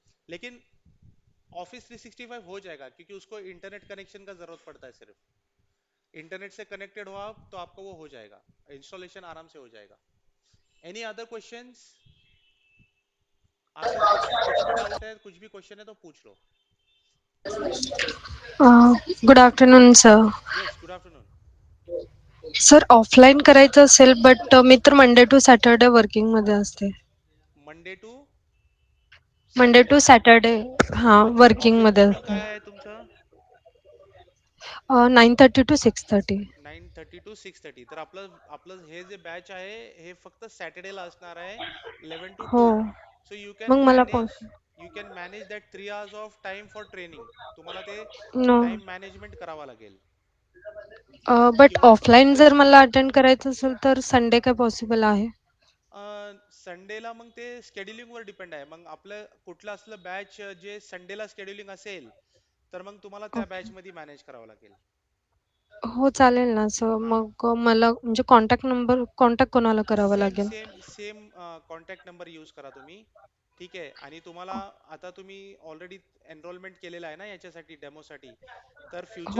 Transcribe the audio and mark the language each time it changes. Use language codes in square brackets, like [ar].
[hi] लेकिन ऑफिस 365 हो जाएगा क्योंकि उसको इंटरनेट कनेक्शन का जरूरत पड़ता है सिर्फ। इंटरनेट से कनेक्टेड हो आप तो आपको वो हो जाएगा, इंस्टॉलेशन आराम से हो जाएगा। [en] Any other questions? [hi] आपको कुछ भी डाउट है, कुछ भी क्वेश्चन है तो पूछ लो। [en] Good afternoon sir. Yes, good afternoon. [mr] Sir offline करायचं असेल बट मी तर मंडे टू सॅटर्डे वर्किंगमध्ये असते. [en] Monday to Monday Saturday to Saturday हां [mr] म्हणजे ऑफिस वर्किंगमध्ये [en] timing [mr] असते. काय आहे तुमचं? [en] 9:30 to 6:30. 9:30 to 6:30. [mr] तर आपलं आपलं हे जे बॅच आहे हे फक्त सॅटर्डेला असणार आहे, 11 to 2. हो. [en] so you can [mr] मग मला [en] Manage, that 3 hours of time for training. [mr] तुम्हाला ते [en] नो [mr] टाइम मॅनेजमेंट करावा लागेल. [en] but [mr] किंवा ऑफलाईन जर मला अटेंड करायचं असेल तर संडे काय पॉसिबल आहे? संडेला मग ते schedule वर डिपेंड आहे. मग आपलं कुठलं असलं बॅच जे संडेला शेड्युलिंग असेल तर मग तुम्हाला त्या ओके. बॅच मध्ये मॅनेज करावं लागेल. हो चालेल ना सर. हा, मग मला म्हणजे कॉन्टॅक्ट कोणाला करावं [en] same [mr] लागेल? Same same contact number use करा तुम्ही. ठीक आहे, आणि तुम्हाला आता तुम्ही ऑलरेडी एनरोलमेंट केलेला आहे ना याच्यासाठी डेमोसाठी, तर फ्युचर